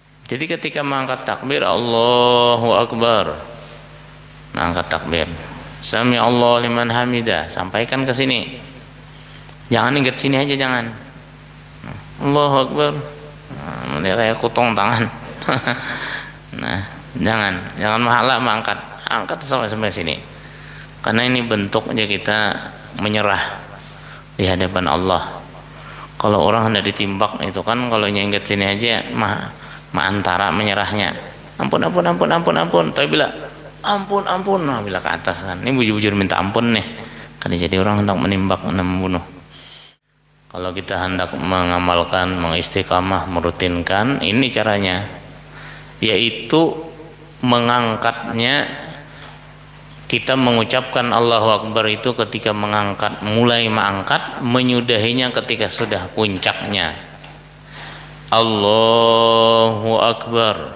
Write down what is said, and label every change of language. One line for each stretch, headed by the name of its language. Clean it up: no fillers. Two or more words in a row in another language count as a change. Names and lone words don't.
Indonesian: Jadi ketika mengangkat takbir,
Arabic: الله أكبر,
Indonesian: mengangkat takbir,
Arabic: سمع الله لمن حمده,
Indonesian: sampaikan ke sini, jangan ingat sini aja, jangan
Arabic: الله أكبر,
Indonesian: nah, kayak kutong tangan. Nah, jangan mahala mengangkat, angkat sampai sini, karena ini bentuknya kita menyerah di hadapan Allah. Kalau orang hendak ditimbak itu kan, kalau ingat sini aja antara menyerahnya, ampun, tapi bila ampun, nah bila ke atas kan, ini bujur-bujur minta ampun nih, kan jadi orang hendak menimbak, hendak membunuh. Kalau kita hendak mengamalkan, mengistiqamah, merutinkan, ini caranya, yaitu mengangkatnya. Kita mengucapkan
Arabic: الله أكبر
Indonesian: itu ketika mengangkat, mulai mengangkat, menyudahinya ketika sudah puncaknya.
Arabic: الله أكبر.